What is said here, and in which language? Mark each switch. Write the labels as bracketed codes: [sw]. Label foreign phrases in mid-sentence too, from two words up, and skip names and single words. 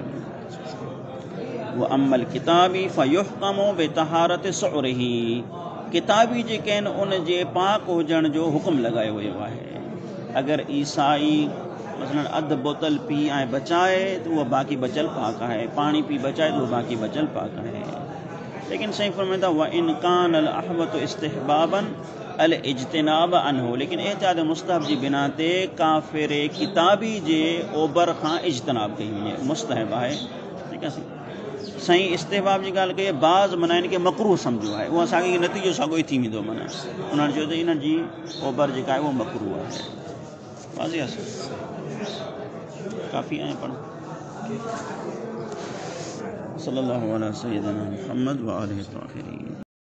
[ar] وأما الكتابي فيحكم بطهارة سؤره, [sd] किताबी जेके आहिनि उन जे पाक हुजण जो हुकुम लॻायो वियो आहे। अगरि ईसाई मसलन अधु बोतल पी ऐं बचाए त उहो बाक़ी बचल पाक आहे, पाणी पी बचाए त उहो बाक़ी बचल पाक आहे। लेकिन साईं फरमाईंदा [ar] وإن كان الأحوط استحبابا الاجتناب عنه, [sd] लेकिन एहतियात मुस्तहब जी बिना ते काफ़िर किताबी जे ओबर खां इज्तिनाब कई वञे, मुस्तहब आहे। ठीक आहे साईं, इस्तिहबाब जी ॻाल्हि कई, बाज़ माना इनखे मकरूह सम्झो आहे, उहो असांखे नतीजो साॻियो ई थी वेंदो। माना उन्हनि चयो त इन्हनि जी ओबर जेका आहे उहा मकरूह आहे। वाज़िह आहे, काफ़ी आहे पढ़। [ar] صلى الله على سيدنا محمد وآله الطاهرين.